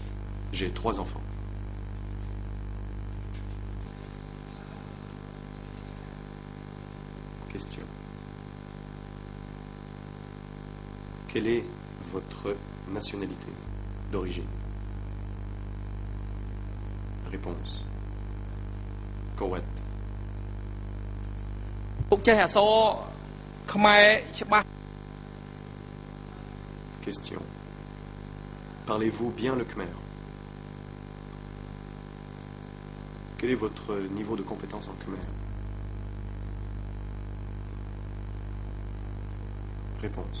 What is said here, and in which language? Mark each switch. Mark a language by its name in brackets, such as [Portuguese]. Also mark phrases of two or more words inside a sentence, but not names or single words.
[French] J'ai 3 enfants. Question. Quelle est votre nationalité d'origine? Réponse. Koweït. [Khmer] ពួកចេះអក្សរខ្មែរច្បាស់ [French] Question. Parlez-vous bien le khmer? Quel est votre niveau de compétence en khmer? Réponse.